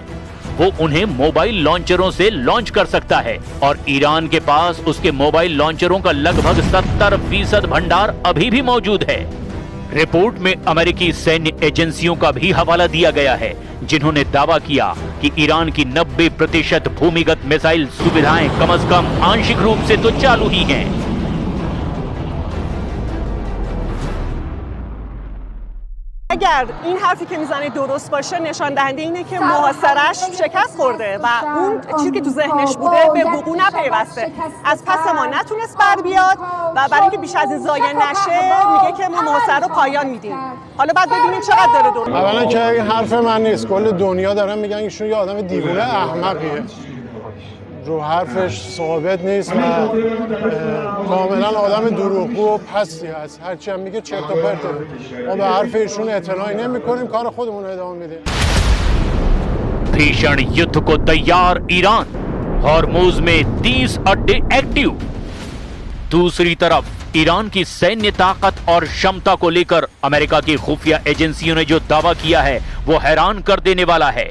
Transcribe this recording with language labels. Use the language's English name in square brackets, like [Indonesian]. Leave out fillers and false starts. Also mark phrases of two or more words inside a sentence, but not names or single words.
[Hindi] वो उन्हें मोबाइल लॉन्चरों से लॉन्च कर सकता है और ईरान के पास उसके मोबाइल लॉन्चरों का लगभग 70% भंडार अभी भी मौजूद है। रिपोर्ट में अमेरिकी सैन्य एजेंसियों का भी हवाला दिया गया है, जिन्होंने दावा किया कि ईरान की 90% भूमिगत मिसाइल सुविधाएं कम से कम आंशिक रूप से तो चालू ही हैं। [Persian] اگر این حرفی که میزنه درست باشه نشان دهنده اینه که محاصره‌اش شکست خورده و اون چیزی که تو ذهنش بوده به وقوع نپیوسته. از پس ما نتونست بر بیاد و برای اینکه بیش از این ضایع نشه میگه که ما محاصره رو پایان میدیم. حالا بعد ببینید چقدر داره درست. اولا که این حرف من نیست، کل دنیا دارن میگن ایشون یه آدم دیوونه احمقیه. رو حرفش ثابت نیست و کاملا آدم دروغگو و پستی هست. هرچی هم میگه چرت و پرته. ما به حرف ایشون اعتنایی نمی‌کنیم، کار خودمون رو ادامه میدیم. [Hindi] भीषण युद्ध को तैयार ईरान, हॉर्मुज में 30 अड्डे एक्टिव। दूसरी तरफ ईरान की सैन्य ताकत और क्षमता को लेकर अमेरिका की खुफिया एजेंसियों ने जो दावा किया है वो हैरान कर देने वाला है।